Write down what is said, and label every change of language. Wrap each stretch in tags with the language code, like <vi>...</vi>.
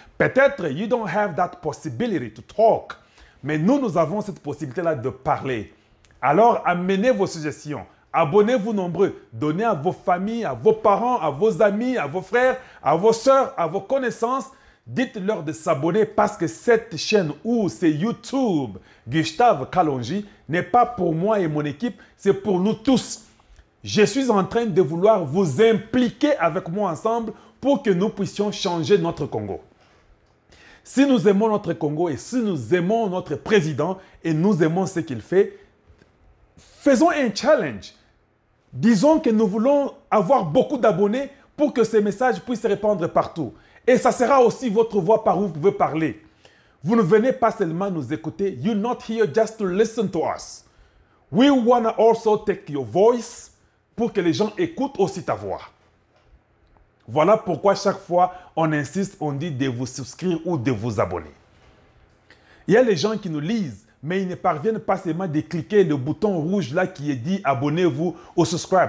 <fr>Peut-être,</fr> <en>you don't have that possibility to talk.</en> <fr>Mais nous avons cette possibilité-là de parler. Alors, amenez vos suggestions. Abonnez-vous nombreux. Donnez à vos familles, à vos parents, à vos amis, à vos frères, à vos sœurs, à vos connaissances. Dites-leur de s'abonner parce que cette chaîne ou c'est YouTube, Gustave Kalonji, n'est pas pour moi et mon équipe, c'est pour nous tous. Je suis en train de vouloir vous impliquer avec moi ensemble pour que nous puissions changer notre Congo. Si nous aimons notre Congo et si nous aimons notre président et nous aimons ce qu'il fait, faisons un challenge. Disons que nous voulons avoir beaucoup d'abonnés pour que ces messages puissent se répandre partout. Et ça sera aussi votre voix par où vous pouvez parler. Vous ne venez pas seulement nous écouter.</fr> <en>You're not here just to listen to us. We want to also take your voice</en> <fr>pour que les gens écoutent aussi ta voix. Voilà pourquoi chaque fois on insiste, on dit de vous souscrire ou de vous abonner. Il y a les gens qui nous lisent, mais ils ne parviennent pas seulement de cliquer le bouton rouge là qui est dit abonnez-vous ou subscribe.</fr>